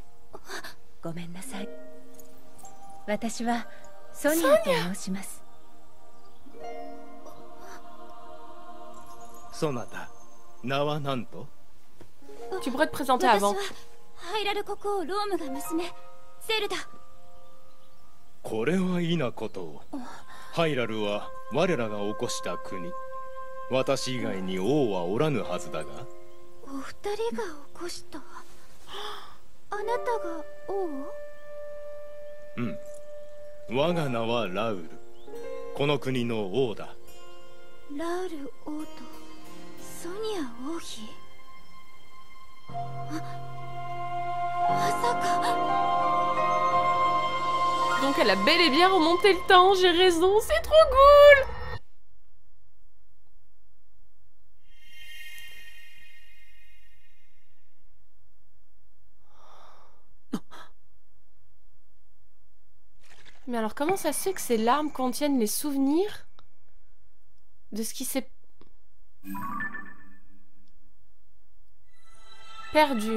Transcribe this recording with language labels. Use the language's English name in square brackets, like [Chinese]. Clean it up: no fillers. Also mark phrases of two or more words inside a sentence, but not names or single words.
[Japanese] ごめんなさい。私はソニアと申します。そなた、名は何と？ [French] Tu pourrais te présenter avant. [Japanese] 私はハイラル国王ロームが娘、ゼルダ。これはいなことを。ハイラルは我らが起こした国。私以外に王はおらぬはずだが。お二人が起こした。うん。我が名はラウル。この国の王だ。ラウル王とソニア王妃。まさか。 [French] Donc elle a bel et bien remonté le temps, j'ai raison, c'est trop cool. Mais alors comment ça se fait que ces larmes contiennent les souvenirs de ce qui s'est perdu?